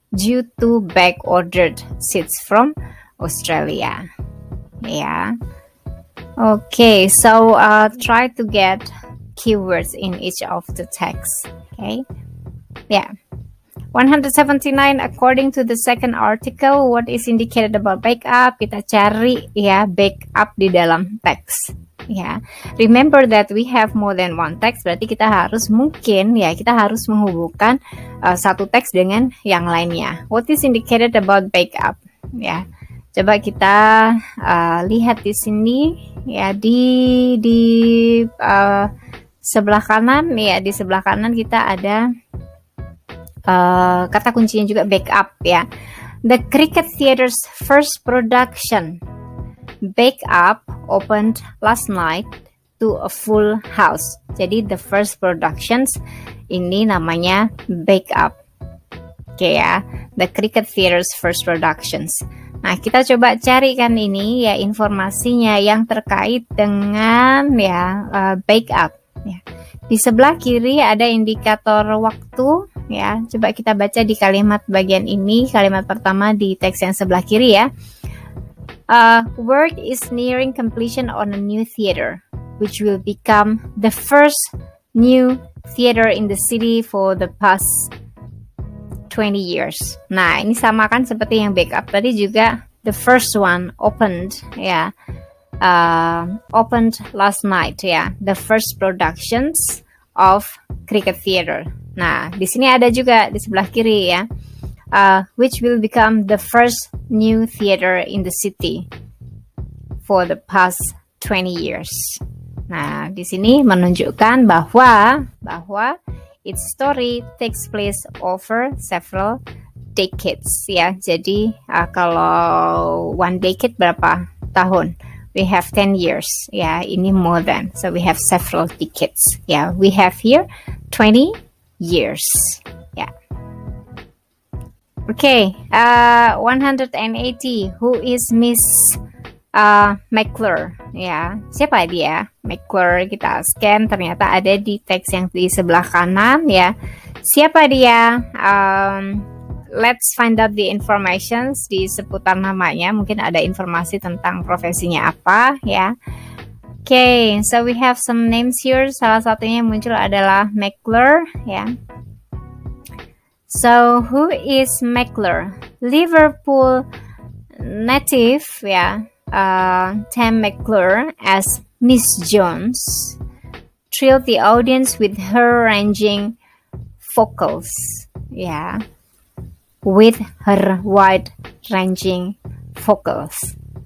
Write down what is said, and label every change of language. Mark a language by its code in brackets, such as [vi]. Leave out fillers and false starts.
[en] Due to back-ordered seats from Australia. Yeah. Okay, so try to get keywords in each of the texts. Okay. Yeah. 179, according to the second article, what is indicated about backup? [id] Kita cari ya backup di dalam teks. Ya, [en] remember that we have more than one text, [id] berarti kita harus menghubungkan satu teks dengan yang lainnya. [en] What is indicated about backup? [id] Ya, coba kita lihat di sini ya, di sebelah kanan ya, di sebelah kanan kita ada kata kuncinya juga backup ya. [en] The Cricket Theater's first production, Backup, opened last night to a full house. [id] Jadi [en] the first productions [id] ini namanya Backup. [en] Oke ya, the Cricket Theater's first productions. [id] Nah, kita coba carikan ini ya informasinya yang terkait dengan ya Backup. Ya. Di sebelah kiri ada indikator waktu ya. Coba kita baca di kalimat bagian ini, kalimat pertama di teks yang sebelah kiri ya. [en] Work is nearing completion on a new theater, which will become the first new theater in the city for the past 20 years. [id] Nah, ini sama kan seperti yang backup tadi juga. [en] The first one opened, ya, opened last night, ya. The first productions of Cricket Theater. [id] Nah, di sini ada juga di sebelah kiri ya. [en] Which will become the first new theater in the city for the past 20 years. Nah, di sini menunjukkan bahwa its story takes place over several decades ya. [id] Jadi kalau [en] one decade [id] berapa tahun? [en] We have 10 years ya. Ini more than. So we have several decades. Ya, we have here 20 years. Ya. Okay, 180. Who is Miss McClure? [id] Ya, siapa dia? McClure, kita scan, ternyata ada di teks yang di sebelah kanan ya. Siapa dia? [en] Let's find out the informations [id] di seputar namanya. Mungkin ada informasi tentang profesinya apa ya. [en] Okay, so we have some names here. [id] Salah satunya yang muncul adalah McClure ya. [en] So, who is McClure? Liverpool native, ya, Tam McClure as Miss Jones thrilled the audience with her ranging vocals, ya, with her wide-ranging vocals.